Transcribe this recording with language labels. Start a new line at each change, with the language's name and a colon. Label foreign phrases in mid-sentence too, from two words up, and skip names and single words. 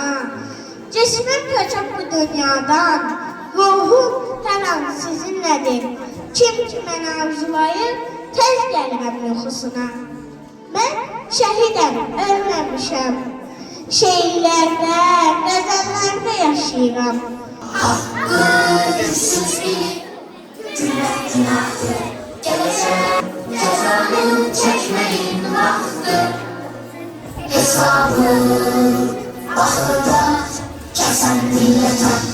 Azerbaijani: Cismim köçüb bu dünyadan, ruhum hər an sizinlədir. Kim ki məni arzulayır, tez gəlməm yuxusuna. Mən şəhidəm, ölməmişəm. Şeirlərdə, qəzəllərdə yaşayıram.
Turkish: Hakkı güçsüz bilip günah günahtır. Gelecek cezanı çekmeyin vakti. Hesabı ahırda kesen millete.